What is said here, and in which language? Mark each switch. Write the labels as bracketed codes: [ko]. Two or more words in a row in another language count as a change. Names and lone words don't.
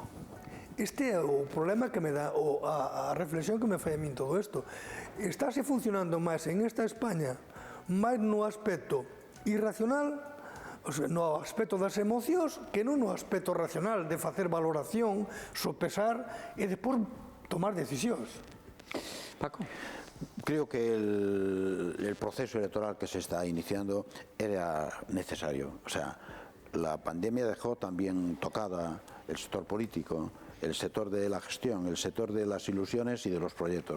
[gl] Este é o problema que me dá, a reflexión que me fai a min todo isto. Estáse funcionando máis en esta España, máis no aspecto irracional, [es] o sea, [gl] no aspecto das emocións, que non no aspecto racional de facer valoración, sopesar e despois tomar decisións. Paco. [es] Creo que el proceso electoral que se está iniciando era necesario. O sea, la pandemia dejó también tocada el sector político, el sector de la gestión, el sector de las ilusiones y de los proyectos.